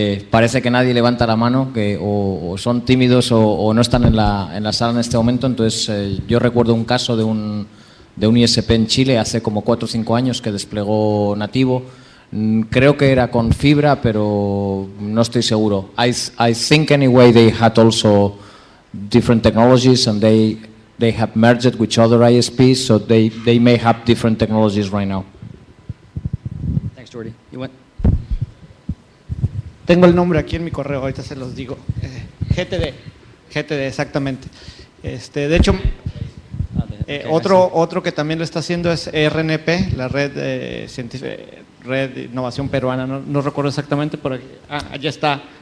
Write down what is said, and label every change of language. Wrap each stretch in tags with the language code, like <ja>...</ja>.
<es>Parece que nadie levanta la mano, que o son tímidos o no están en la sala en este momento. Entonces, yo recuerdo un caso de un ISP en Chile hace como 4 o 5 años que desplegó nativo. Creo que era con fibra, pero no estoy seguro.</es> <en>I think anyway they had also different technologies and they have merged with other ISPs, so they may have different technologies right now. Thanks, Jordi. You went?</en> <es>Tengo el nombre aquí en mi correo, ahorita se los digo. GTD, exactamente. De hecho, otro que también lo está haciendo es RNP, la red Red de Innovación Peruana, no recuerdo exactamente, pero allá está.</es>